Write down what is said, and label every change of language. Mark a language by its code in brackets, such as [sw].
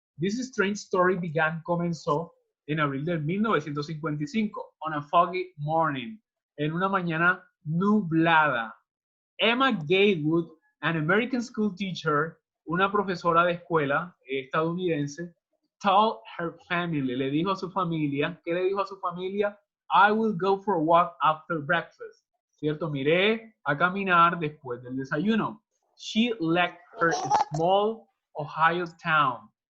[en] This strange story began, [es] comenzó en abril de 1955, [en] on a foggy morning, [es] en una mañana nublada. Emma Gatewood, [en] an American school teacher, [es] una profesora de escuela estadounidense, [en] told her family, [es] le dijo a su familia, ¿qué le dijo a su familia? [en] I will go for a walk after breakfast. [es] ¿Cierto? Miré a caminar después del desayuno. [en] She left her small Ohio town.